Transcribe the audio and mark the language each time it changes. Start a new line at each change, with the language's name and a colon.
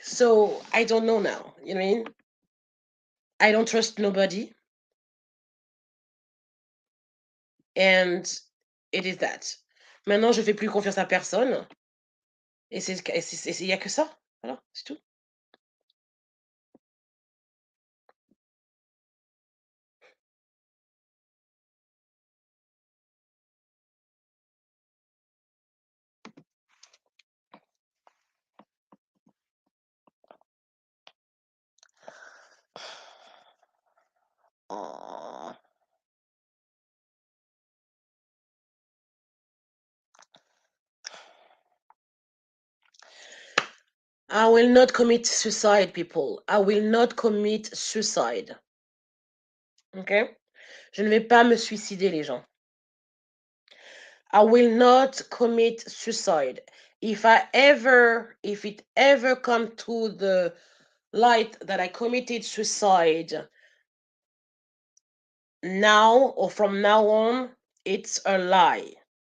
English: So I don't know now. You know what I mean? I don't trust nobody, and it is that.
French: Maintenant, je fais plus confiance à personne, et il y a que ça. Voilà, c'est tout. Oh.
English: I will not commit suicide, people. I will not commit suicide. Okay?
French: Je ne vais pas me suicider, les gens.
English: I will not commit suicide. If it ever come to the light that I committed suicide now or from now on, it's a lie.